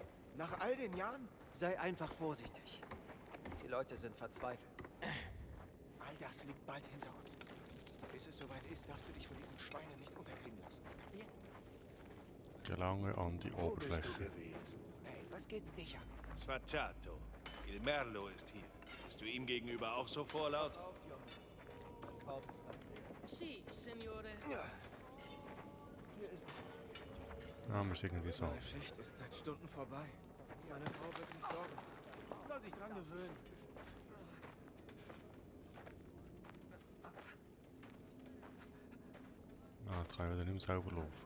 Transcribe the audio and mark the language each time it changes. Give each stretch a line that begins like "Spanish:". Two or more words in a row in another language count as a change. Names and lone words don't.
German: Nach all den Jahren? Sei einfach vorsichtig. Die Leute sind verzweifelt. All das liegt bald hinter uns. Bis es soweit ist, darfst du dich von diesen Schweinen nicht unterkriegen lassen. Kapiert? Gelange an die Wo bist du Oberfläche. gewesen? Hey, was geht's dich an? Sfacciato. Il Merlo ist hier. Bist du ihm gegenüber auch so vorlaut?
Italian: Sì, signore.
German: Ah, wir sind irgendwie so. Meine Schicht ist seit Stunden vorbei. Meine Frau wird sich sorgen. Sie soll sich dran gewöhnen. Ah, jetzt kann ich wieder nicht mehr selber laufen.